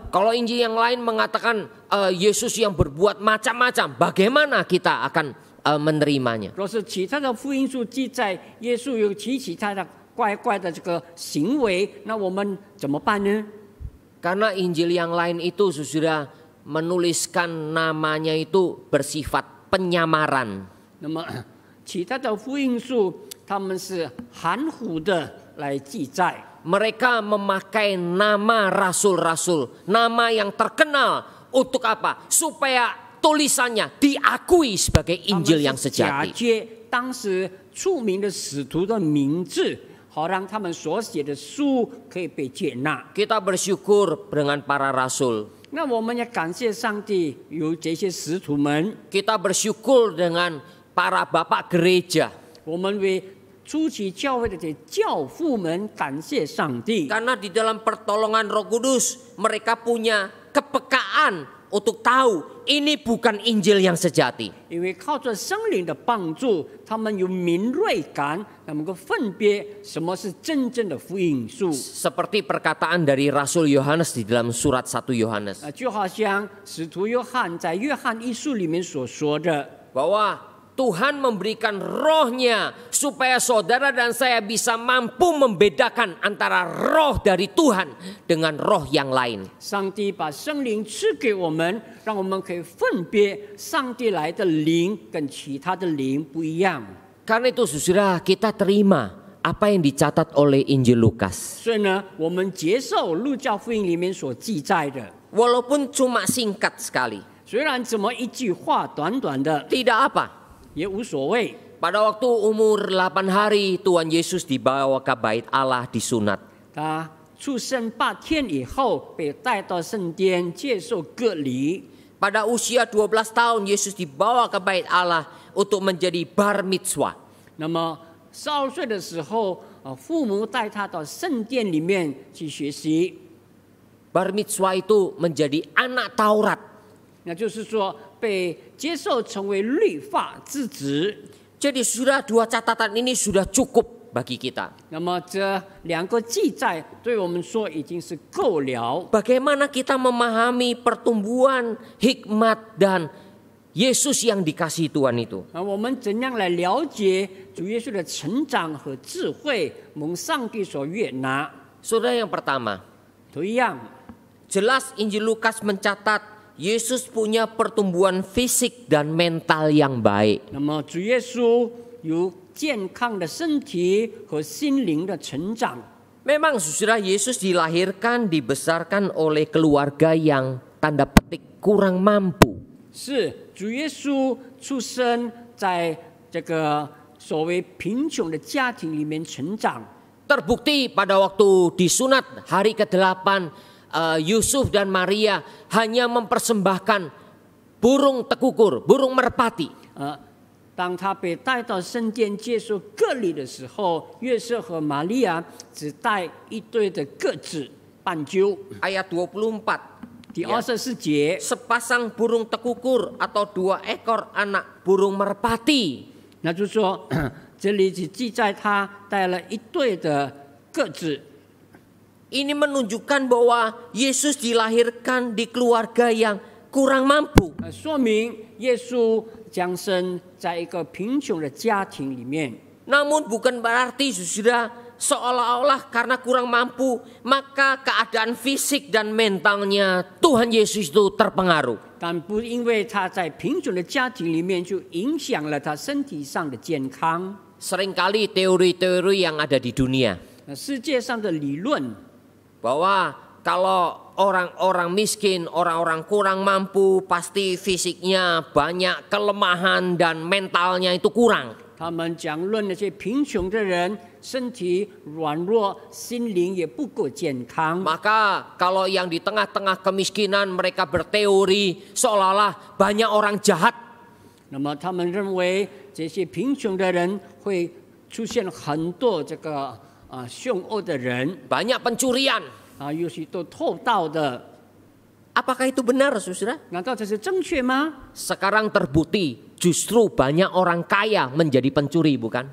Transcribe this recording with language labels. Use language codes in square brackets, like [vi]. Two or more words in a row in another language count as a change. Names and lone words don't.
[id] Kalau Injil yang lain mengatakan Yesus yang berbuat macam-macam, bagaimana kita akan menerimanya? [zh] 若是其他的福音书记载耶稣有其他的怪怪的这个行为，那我们怎么办呢？ [id] Karena Injil yang lain itu saudara menuliskan namanya itu bersifat penyamaran. [zh] 那么其他的福音书，他们是含糊的来记载。 [id] Mereka memakai nama rasul-rasul, nama yang terkenal untuk apa? Supaya tulisannya diakui sebagai Injil yang [zh] 假 [id] sejati. [zh] 借当时出名的使徒的名字，好让他们所写的书可以被接纳。 [id] Kita bersyukur dengan para rasul. [zh] 那我们也感谢上帝有这些使徒们， [id] Kita bersyukur dengan para bapak gereja. [zh] 我们为初期教会的这教父们感谢上帝。 [id] Karena di dalam pertolongan Roh Kudus mereka punya kepekaan untuk tahu ini bukan Injil yang sejati. [zh] 因为靠着圣灵的帮助，他们有敏锐感，能够分别什么是真正的福音书。 [id] Seperti perkataan dari Rasul Yohanes di dalam surat 1 Yohanes. [zh] 就好像使徒约翰在约翰一书里面所说的， [id] Bahwa Tuhan memberikan rohnya supaya saudara dan saya bisa mampu membedakan antara roh dari Tuhan dengan roh yang lain. [zh] 上帝把圣灵赐给我们，让我们可以分别上帝来的灵跟其他的灵不一样。 [id] Karena itu saudara, kita terima apa yang dicatat oleh Injil Lukas. [zh] 所以呢，我们接受路加福音里面所记载的， [id] Walaupun cuma singkat sekali. [zh] 虽然怎么一句话短短的 [id] Tidak apa. [zh] 也无所谓。 [id] Pada waktu umur 8 hari Tuhan Yesus dibawa ke bait Allah disunat. [zh] 他出生8天以后被带到圣殿接受割礼。 [id] Pada usia 12 tahun Yesus dibawa ke bait Allah untuk menjadi bar mitzvah. [zh] 那么12岁的时候，父母带他到圣殿里面去学习。 [id] Bar mitzvah itu menjadi anak Taurat. [zh] 那就是说被接受成为律法之子。 [id] Jadi sudah 2 catatan ini sudah cukup bagi kita. [zh] 那么这2个记载对我们说已经是够了。 [id] Bagaimana kita memahami pertumbuhan hikmat dan Yesus yang dikasihi Tuhan itu? [zh] 我们怎样来了解主耶稣的成长和智慧，蒙上帝所悦纳？ [id] Saudara, yang pertama, [zh] 头一样， [id] jelas Injil Lukas mencatat Yesus punya pertumbuhan fisik dan mental yang baik. [zh] 那么主耶稣有健康的身体和心灵的成长。 [id] Memang saudara, Yesus dilahirkan, dibesarkan oleh keluarga yang tanda petik kurang mampu. [zh] 是主耶稣出生在这个所谓贫穷的家庭里面成长。 [id] Terbukti pada waktu disunat hari ke-8, Yusuf dan Maria hanya mempersembahkan burung tekukur, burung merpati. [zh] 当他被带到圣殿接受割礼的时候，约瑟和玛利亚只带一对的鸽子斑鸠。 [id] Ayat 24. [zh] 第24节， [id] Sepasang burung tekukur atau 2 ekor anak burung merpati. [zh] 那就是说， 这里只记载他带了一对的鸽子。 [id] Ini menunjukkan bahwa Yesus dilahirkan di keluarga yang kurang mampu. [zh] 说明耶稣降生在一个贫穷的家庭里面。 [id] Namun bukan berarti saudara seolah-olah karena kurang mampu maka keadaan fisik dan mentalnya Tuhan Yesus itu terpengaruh. [zh] 但不因为他在贫穷的家庭里面就影响了他身体上的健康。 [id] Seringkali teori-teori yang ada di dunia [zh] 世界上的理论 [id] bahwa kalau orang-orang miskin, orang-orang kurang mampu, pasti fisiknya banyak kelemahan dan mentalnya itu kurang. [zh] 他们讲论那些贫穷的人身体软弱，心灵也不够健康。 [id] Maka kalau yang di tengah-tengah kemiskinan mereka berteori seolah-olah banyak orang jahat. [zh] 那么他们认为这些贫穷的人会出现很多这个凶恶的人 [id] Banyak pencurian. [zh] 有许多偷盗的。 [id] Apakah itu benar, saudara? [zh] 难道这是正确吗？ [id] Sekarang terbukti justru banyak orang kaya menjadi pencuri, bukan?